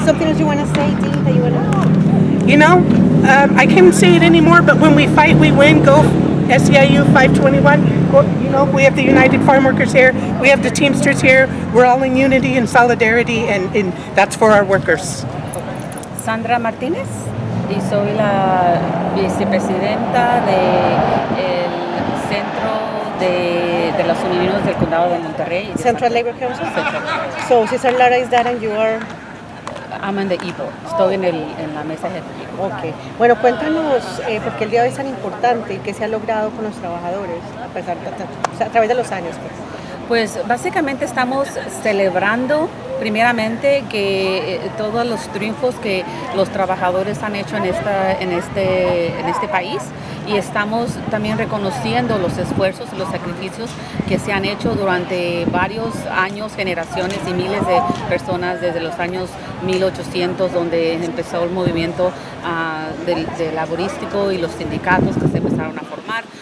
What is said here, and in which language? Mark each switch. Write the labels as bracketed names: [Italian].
[English] Something else you want to say, Dee, that you want to... You know, I can't say it anymore, but when we fight, we win. Go SEIU 521. Well, you know, we have the United Farm Workers here. We have the Teamsters here. We're all in unity and solidarity, and that's for our workers. [Spanish] Sandra Martínez, y soy la vicepresidenta del Centro de los Unidos del Condado de Monterrey. [English] Central Labor Council? Central. So, Cesar Lara is that and you are... I'm in the e-board. [Spanish] Estoy en la mesa ejecutiva. Ok. Bueno, cuéntanos, porque el día de hoy es tan importante y qué se ha logrado con los trabajadores a través de los años. Pues básicamente estamos celebrando primeramente que todos los triunfos que los trabajadores han hecho en este país, y estamos también reconociendo los esfuerzos y los sacrificios que se han hecho durante varios años, generaciones y miles de personas desde los años 1800, donde empezó el movimiento del laborístico y los sindicatos que se empezaron a formar.